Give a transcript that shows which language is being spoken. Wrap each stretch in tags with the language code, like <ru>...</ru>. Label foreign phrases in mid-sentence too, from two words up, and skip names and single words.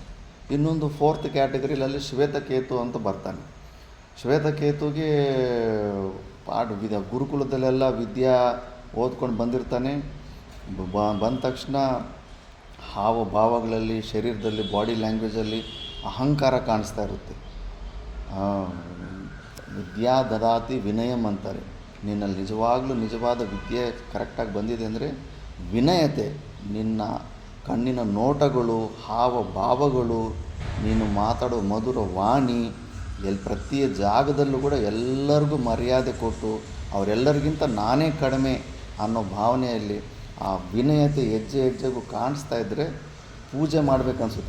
<kn>ಇನ್ನೊಂದು 4th ಕ್ಯಾಟಗರಿಯಲ್ಲಿ ಶ್ವೇತಕೇತು ಅಂತ ಬರ್ತಾನೆ. ಶ್ವೇತಕೇತುಗೆ ಗುರುಕುಲದಲ್ಲೆಲ್ಲ ವಿದ್ಯಾ ಓದ್ಕೊಂಡು ಬಂದಿರ್ತಾನೆ. ಬಂದ ತಕ್ಷಣ ಹಾವಭಾವಗಳಲ್ಲಿ, ಶರೀರದಲ್ಲಿ,</kn> <en>body language-ಲ್ಲಿ</en> <kn>ಅಹಂಕಾರ ಕಾಣಿಸ್ತಾ ಇರುತ್ತೆ.</kn> <sa>ವಿದ್ಯಾ ದದಾತಿ ವಿನಯಂ ಅಂತಾರೆ.</sa> <kn>ನಿನ್ನಲ್ಲಿ ನಿಜವಾಗ್ಲೂ ನಿಜವಾದ ವಿದ್ಯೆ ಕರೆಕ್ಟಾಗಿ ಬಂದಿದೆ ಅಂದರೆ ವಿನಯತೆ, ನಿನ್ನ ಕಣ್ಣಿನ ನೋಟಗಳು, ಹಾವಭಾವಗಳು, ನೀನು ಮಾತಾಡೋ ಮಧುರ ವಾಣಿ, ಪ್ರತಿ ಜಾಗದಲ್ಲೂ ಕೂಡ ಎಲ್ಲರಿಗೂ ಮರ್ಯಾದೆ ಕೊಟ್ಟು ಅವರೆಲ್ಲರಿಗಿಂತ ನಾನೇ ಕಡಿಮೆ ಅನ್ನೋ ಭಾವನೆಯಲ್ಲಿ ಆ ವಿನಯತೆ ಹೆಜ್ಜೆಗೂ ಕಾಣಿಸ್ತಾ ಇದ್ದರೆ ಪೂಜೆ ಮಾಡಬೇಕನ್ಸುತ್ತೆ.</kn>